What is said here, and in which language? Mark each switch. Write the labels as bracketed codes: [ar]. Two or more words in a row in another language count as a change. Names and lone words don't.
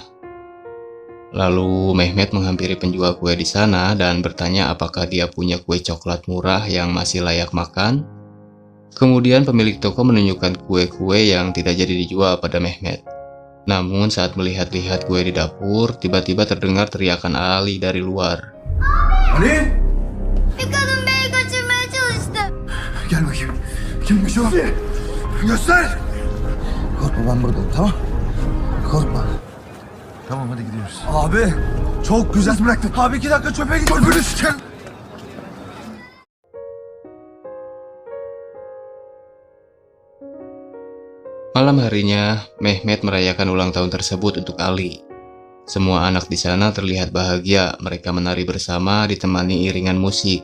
[id] Lalu Mehmet menghampiri penjual kue di sana dan bertanya apakah dia punya kue coklat murah yang masih layak makan. Kemudian pemilik toko menunjukkan kue-kue yang tidak jadi dijual pada Mehmet. Namun saat melihat-lihat kue di dapur, tiba-tiba terdengar teriakan Ali dari luar. [tr] Ali! Bir kadın beni kaçırmaya çalıştı. Gel bakayım. Kimmiş o? Göster! Babam burada, tamam? Korkma. Tamam, hadi gidiyoruz. Abi, çok güzel bıraktık. Abi 2 dakika çöpe git. Çöpünü siken. [id] Malam harinya, Mehmet merayakan ulang tahun tersebut untuk Ali. Semua anak di sana terlihat bahagia, mereka menari bersama ditemani iringan musik.